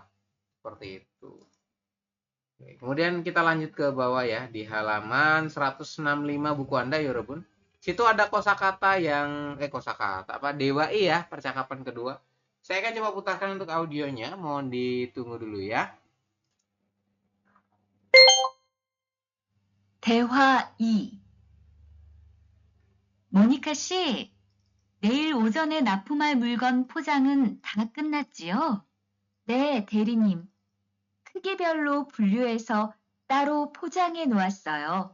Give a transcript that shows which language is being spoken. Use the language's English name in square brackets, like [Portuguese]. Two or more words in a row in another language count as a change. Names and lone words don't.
[Indonesian] Seperti itu. Oke, kemudian kita lanjut ke bawah ya, di halaman 165 buku Anda ya Robin. Situ ada kosakata yang kosakata apa Dewa I ya, percakapan kedua. Saya akan coba putarkan untuk audionya, mohon ditunggu dulu ya. [Korean] 대화 2. 모니카 씨, 내일 오전에 납품할 물건 포장은 다 끝났지요? 네, 대리님. 크기별로 분류해서 따로 포장해 놓았어요.